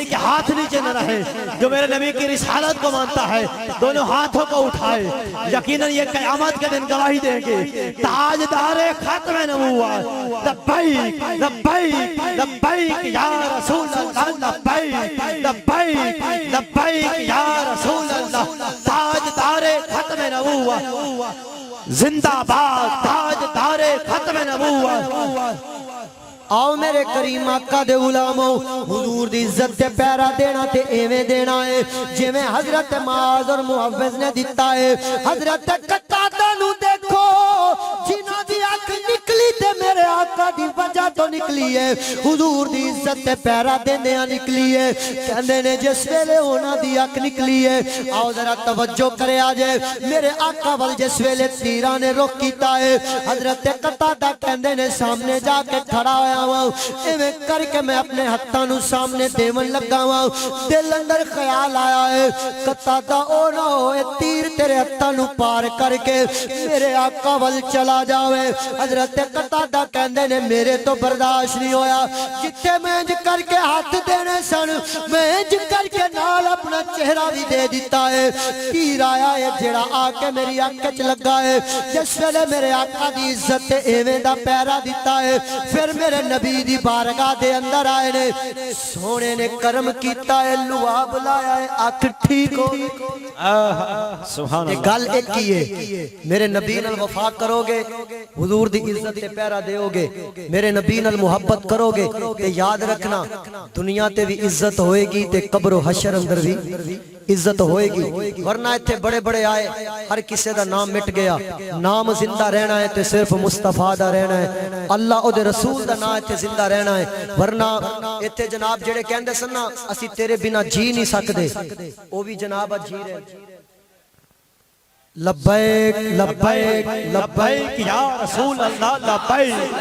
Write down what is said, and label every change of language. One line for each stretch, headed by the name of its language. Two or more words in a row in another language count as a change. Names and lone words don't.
Urdu: کے ہاتھ نیچے نہ رہے جو میرے نبی کی رسالت کو مانتا ہے دونوں ہاتھوں کو اٹھائے یقیناً یہ قیامت کے دن گواہی دیں گے تاجدار ختم نبوت
Arabic: لبیک لبیک لبیک یا رسول اللہ لبیک لبیک لبیک یا رسول اللہ
Urdu: تاجدار ختم نبوت زندہ باد تاجدار ختم نبوت
Punjabi: آؤ میرے کریم آقا دے غلاموں حضور دی عزت تے پیرا دینا تے ایویں دینا ہے جویں حضرت معاذ اور محفظ نے دیتا ہے حضرت قتادہ نو دیکھو جنہاں دی اکھ نکلی تے میرے آقا دی وجہ تو نکلی ہے حضور دی عزت تے پیرا دیندیاں نکلی ہے کہندے نے جس ویلے انہاں دی اکھ نکلی ہے آؤ ذرا توجہ کرے آجے میرے آقا ول جس ویلے تیراں نے رخ کیتا ہے حضرت قتادہ کہندے نے سامنے جا کے کھڑا ہویا ایویں کر کے میں اپنے ہتھاں نو سامنے دیون لگا ہوں دل اندر خیال آیا ہے قتادہ او نہ ہوئے تیر تیرے ہتھاں نو پار کر کے میرے آقا ول چلا جاوے حضرت قتادہ کہندے نے میرے تو برداشت نہیں ہویا جتھے میں انج کر کے ہاتھ دینے سن میں انج کر کے نال اپنا چہرہ بھی دے دیتا ہے تیر آیا ہے جڑا آ کے میری آنکھ وچ لگا ہے جس ویلے میرے آقا دی عزت تے ایویں دا پیرا دیتا ہے پھر میرے نبی دی بارگاہ دے اندر آئے نے سونے نے کرم کیتا ہے لعاب لایا ہے آنکھ ٹھیک ہو سبحان یہ گل ایک ہی ہے میرے نبی نال وفا کرو گے حضور دی عزت تے پیرا دیو گے میرے نبی نال محبت کرو گے تے یاد رکھنا دنیا تے بھی عزت ہوئے گی تے قبر و حشر اندر بھی عزت ہوئے گی ورنہ اتھے بڑے بڑے آئے ہر کسی دا نام مٹ گیا نام زندہ رہنا ہے تے صرف مصطفیٰ دا رہنا ہے اللہ او دے رسول دا نام اتھے زندہ رہنا ہے ورنہ اتھے جناب جڑے کہندے سننا اسی تیرے بنا جی نہیں سکدے او بھی جناب جی رہے
Arabic: لبیک لبیک لبیک یا رسول اللہ لبیک